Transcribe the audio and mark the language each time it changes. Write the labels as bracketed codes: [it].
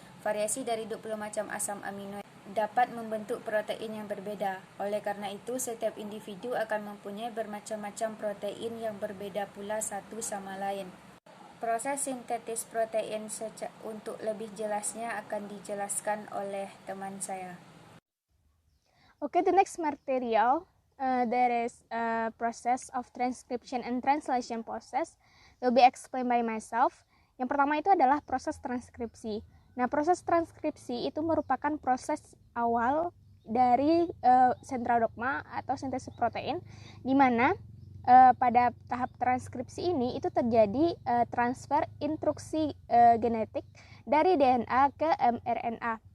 [id] Variasi dari 20 macam asam amino dapat membentuk protein yang berbeda. Oleh karena itu, setiap individu akan mempunyai bermacam-macam protein yang berbeda pula satu sama lain. Proses sintetis protein untuk lebih jelasnya akan dijelaskan oleh teman saya. [en] Okay, the next material, there is a process of transcription and translation process will be explained by myself. [id] Yang pertama itu adalah proses transkripsi. Nah, proses transkripsi itu merupakan proses awal dari sentral dogma atau sintesis protein, di mana pada tahap transkripsi ini itu terjadi transfer instruksi genetik dari DNA ke mRNA.